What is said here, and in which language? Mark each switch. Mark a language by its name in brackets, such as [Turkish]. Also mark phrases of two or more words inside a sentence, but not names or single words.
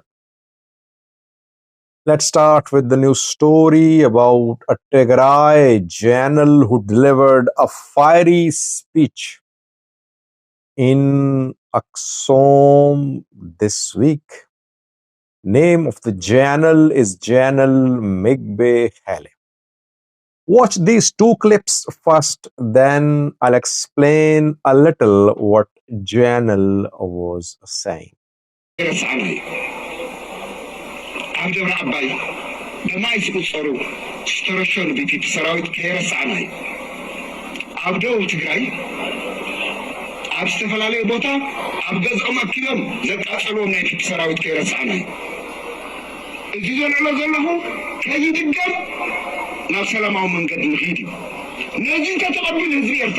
[English] Let's start with the news story about a Tigray general who delivered a fiery speech in Aksum this week. Name of the general is General Migbe Haile. Watch these two clips first, then I'll explain a little what General was saying. [Tigrinya] ኣብ ዝተፈላለዩ ቦታ ኣብ ገዝኦም ኣኪቦም ዘቃጸልዎም ናይ ፊት ሰራዊት ከይረስዓና እዚ ዘልዕሎ ዘለኹ ከይድገም ናብ ሰላማዊ መንገዲ ንኸይድ እዩ ነዚ ተተቐቢል ህዝቢ ኤርትራ